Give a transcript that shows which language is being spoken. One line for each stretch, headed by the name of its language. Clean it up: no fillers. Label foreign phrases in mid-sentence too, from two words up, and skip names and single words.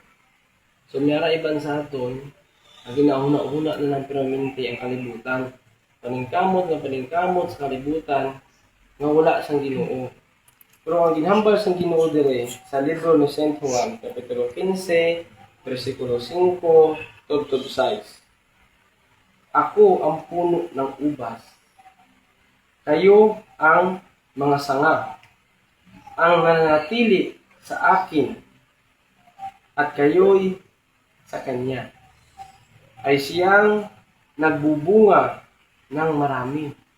Hiligaynon: So, miyara iban sa aton, ang ginahuna-huna na ng permanente ang kalibutan. Paningkamot sa kalibutan, nga wala sang Ginoo. Pero ang ginhambal sang Ginoo diri sa libro ni Saint Juan, Kapitulo 15, versikulo 5, tub-tub 6.
Filipino: Ako ang puno ng ubas. Kayo ang mga sanga. Ang nananatili sa akin at kayo'y sa Kanya ay siyang nagbubunga ng marami.